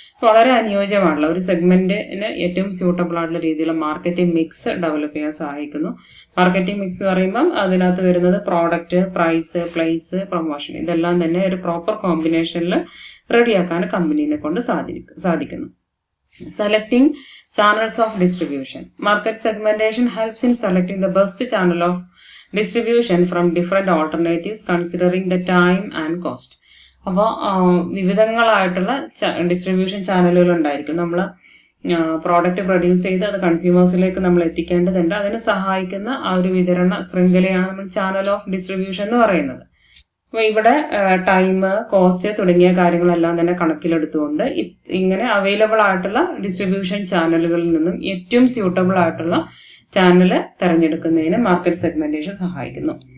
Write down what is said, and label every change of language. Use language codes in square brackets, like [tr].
[ml] വളരെ അനുയോജ്യമായിട്ടുള്ള ഒരു സെഗ്മെന്റിന് ഏറ്റവും സ്യൂട്ടബിൾ ആയിട്ടുള്ള രീതിയിലുള്ള മാർക്കറ്റിംഗ് മിക്സ് ഡെവലപ്പ് ചെയ്യാൻ സഹായിക്കുന്നു. മാർക്കറ്റിംഗ് മിക്സ് എന്ന് പറയുമ്പോൾ അതിനകത്ത് വരുന്നത് പ്രോഡക്റ്റ്, പ്രൈസ്, പ്ലേസ്, പ്രൊമോഷൻ ഇതെല്ലാം തന്നെ ഒരു പ്രോപ്പർ കോമ്പിനേഷനിൽ റെഡിയാക്കാൻ കമ്പനീനെ കൊണ്ട് സാധിക്കുന്നു. [en] Selecting channels of distribution. Market segmentation helps in selecting the best channel of distribution from different alternatives considering the time and cost. [ml] അപ്പോൾ വിവിധങ്ങളായിട്ടുള്ള ഡിസ്ട്രിബ്യൂഷൻ ചാനലുകൾ ഉണ്ടായിരിക്കും. നമ്മൾ പ്രോഡക്റ്റ് പ്രൊഡ്യൂസ് ചെയ്ത് അത് കൺസ്യൂമേഴ്സിലേക്ക് നമ്മൾ എത്തിക്കേണ്ടതുണ്ട്. അതിന് സഹായിക്കുന്ന ആ ഒരു വിതരണ ശൃംഖലയാണ് നമ്മൾ ചാനൽ ഓഫ് ഡിസ്ട്രിബ്യൂഷൻ എന്ന് പറയുന്നത്. അപ്പൊ ഇവിടെ ടൈം, കോസ്റ്റ് തുടങ്ങിയ കാര്യങ്ങളെല്ലാം തന്നെ കണക്കിലെടുത്തുകൊണ്ട് ഇങ്ങനെ അവൈലബിൾ ആയിട്ടുള്ള ഡിസ്ട്രിബ്യൂഷൻ ചാനലുകളിൽ നിന്നും ഏറ്റവും സ്യൂട്ടബിൾ ആയിട്ടുള്ള ചാനല് തെരഞ്ഞെടുക്കുന്നതിന് മാർക്കറ്റ് സെഗ്മെന്റേഷൻ സഹായിക്കുന്നു.